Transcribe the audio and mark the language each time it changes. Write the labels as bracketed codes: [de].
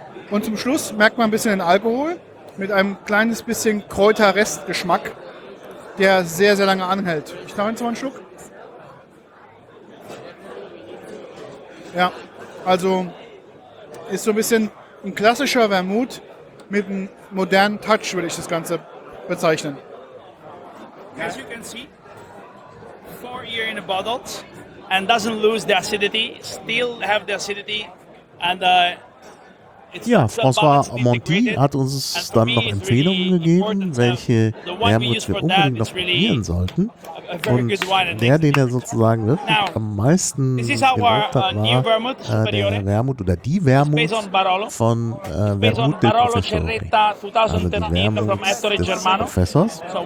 [de] Und zum Schluss merkt man ein bisschen den Alkohol mit einem kleines bisschen Kräuterrestgeschmack, der sehr, sehr lange anhält. Ich nehme jetzt mal einen Schluck. Ja, also ist so ein bisschen ein klassischer Vermouth, mit einem modernen Touch würde ich das Ganze bezeichnen. [en] As you can see, 4 years in a bottle and doesn't lose the acidity, still have the acidity. And [de] ja, François Monti hat uns dann noch Empfehlungen gegeben, welche Vermouth wir unbedingt noch probieren sollten. Und der, den er sozusagen wirklich am meisten gemocht hat, war der Vermouth oder die Vermouth von Vermouth del Professor, also die Vermouth des Professors.